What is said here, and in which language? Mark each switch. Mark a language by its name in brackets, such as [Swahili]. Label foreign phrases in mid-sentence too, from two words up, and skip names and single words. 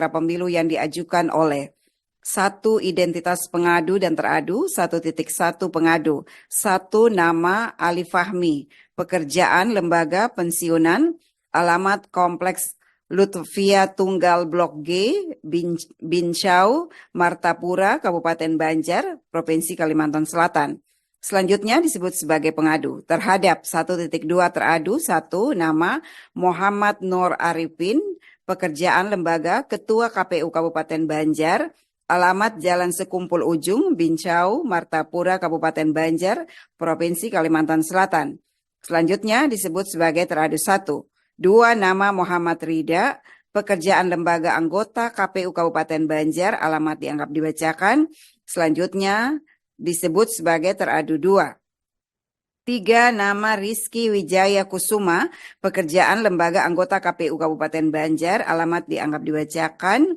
[Indonesian] penyelenggara pemilu yang diajukan oleh 1 identitas pengadu dan teradu, 1.1 pengadu, 1 nama Ali Fahmi, pekerjaan lembaga pensiunan, alamat kompleks Lutfia Tunggal Blok G, Bincau, Martapura, Kabupaten Banjar, Provinsi Kalimantan Selatan. Selanjutnya disebut sebagai pengadu. Terhadap 1.2 teradu, 1 nama Muhammad Nur Arifin, pekerjaan lembaga Ketua KPU Kabupaten Banjar, alamat Jalan Sekumpul Ujung, Bincau, Martapura, Kabupaten Banjar, Provinsi Kalimantan Selatan. Selanjutnya disebut sebagai teradu 1. 2 nama Muhammad Rida, pekerjaan lembaga anggota KPU Kabupaten Banjar, alamat dianggap dibacakan. Selanjutnya disebut sebagai teradu 2. 3 nama Rizky Wijaya Kusuma, pekerjaan lembaga anggota KPU Kabupaten Banjar, alamat dianggap dibacakan.